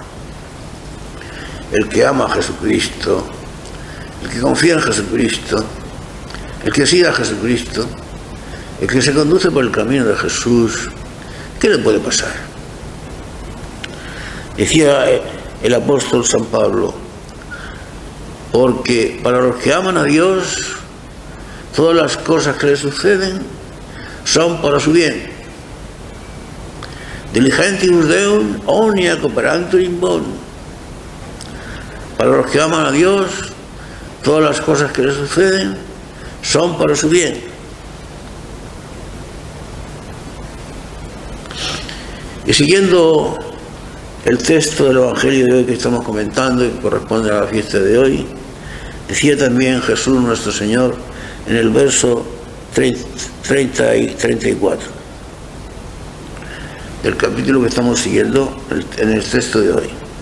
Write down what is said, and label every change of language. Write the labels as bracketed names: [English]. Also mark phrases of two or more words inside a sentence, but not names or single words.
[Spanish] El que ama a Jesucristo, el que confía en Jesucristo, el que sigue a Jesucristo, el que se conduce por el camino de Jesús, ¿qué le puede pasar? Decía el apóstol San Pablo, porque para los que aman a Dios, todas las cosas que le suceden son para su bien. [Latin] Diligentibus Deum omnia cooperantur in bonum. [Spanish] Para los que aman a Dios, todas las cosas que le suceden son para su bien. Y siguiendo el texto del Evangelio de hoy que estamos comentando y que corresponde a la fiesta de hoy, decía también Jesús nuestro Señor en el verso 30 y 34 del capítulo que estamos siguiendo en el texto de hoy.